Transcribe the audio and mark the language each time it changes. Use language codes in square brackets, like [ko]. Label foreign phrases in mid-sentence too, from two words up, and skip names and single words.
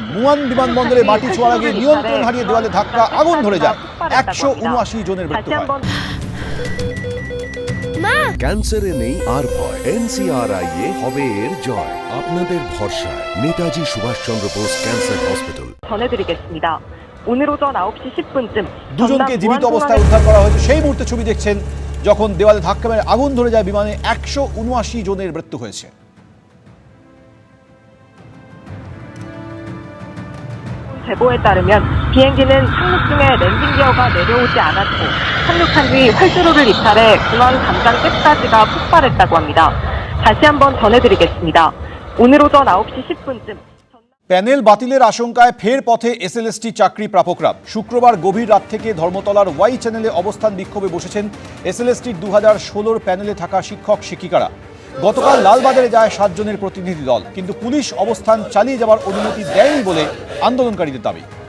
[bn] মুয়ান বিমানবন্দরে মাটি ছোঁয়ার আগে নিয়ন্ত্রণ হারিয়ে দেওয়ালে ধাক্কা, আগুন ধরে যায়। 179 জনের মৃত্যু হয়। ক্যান্সারে নেই আর ভয়, NCRI-এ হবে এর জয়। আপনাদের ভরসা নেতাজি সুভাষচন্দ্র বোস ক্যান্সার হসপিটাল। [ko] 전해드리겠습니다. 오늘 오전 9시 10분쯤 [bn] দুজনকে জীবিত অবস্থায় উদ্ধার করা হয়েছে। সেই মুহূর্তে ছবি দেখছেন যখন দেওয়ালে ধাক্কা মেরে আগুন ধরে যায় বিমানে। 179 জনের মৃত্যু হয়েছে। [ko] 제보에 따르면 비행기는 착륙 중에 랜딩 기어가 내려오지 않았고 착륙한 뒤 활주로를 이탈해 공항 담장 잭사지가 폭발했다고 합니다. 다시 한번 전해드리겠습니다. 오늘 오전 9시 10분쯤 [bn] প্যানেল বাতিলের আশঙ্কায় ফের পথে এসএলএসটি চাকরি প্রাপকরা। শুক্রবার গভীর রাত থেকে ধর্মতলার ওয়াই চ্যানেলে অবস্থান বিক্ষোভে বসেছেন এসএলএসটির 2016 প্যানেলে থাকা শিক্ষক শিক্ষিকারা। গতকাল লালবাজারে যায় 7 জনের প্রতিনিধি দল, কিন্তু পুলিশ অবস্থান চালিয়ে যাওয়ার অনুমতি দেয়নি বলে আন্দোলনকারীদের দাবি।